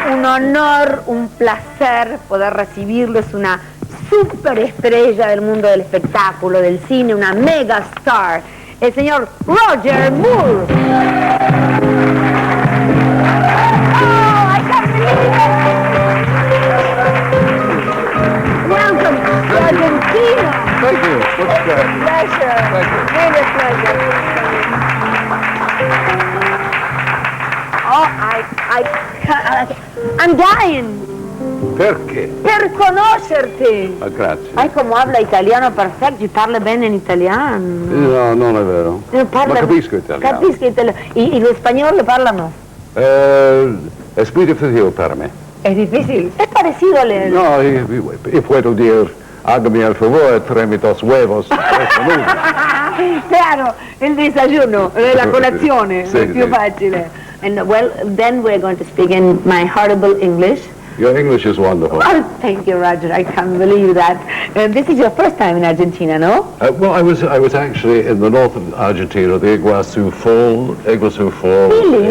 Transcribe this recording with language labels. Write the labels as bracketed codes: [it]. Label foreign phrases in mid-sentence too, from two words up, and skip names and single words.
[es] honor, un placer poder recibirlo. Es una superestrella del mundo del espectáculo, del cine, una [en] mega star, [es] el señor Roger Moore. [en] Oh, I can't believe it. Welcome to Argentina. Thank you. What's It's a pleasure. Thank you. Really a pleasure. Oh, I'm dying. [it] Perché? Per conoscerti. Grazie. Come habla italiano perfetto, parla bene in italiano. No, non è vero. Parla... Ma capisco italiano. Capisco italiano. [es] ¿Y lo español parlano? Es muy difícil para mí. Es difícil. Es parecido a leer. No, y puedo decir, hágame el favor, tráeme 2 huevos. Claro, [it] il desayuno, la colazione, Sì, è più sì. facile. [en] And well, then we're going to speak in my horrible English. Your English is wonderful. Oh, thank you, Roger. I can't believe that. This is your first time in Argentina, no? Well, I was actually in the north of Argentina, the Iguazu Falls Really?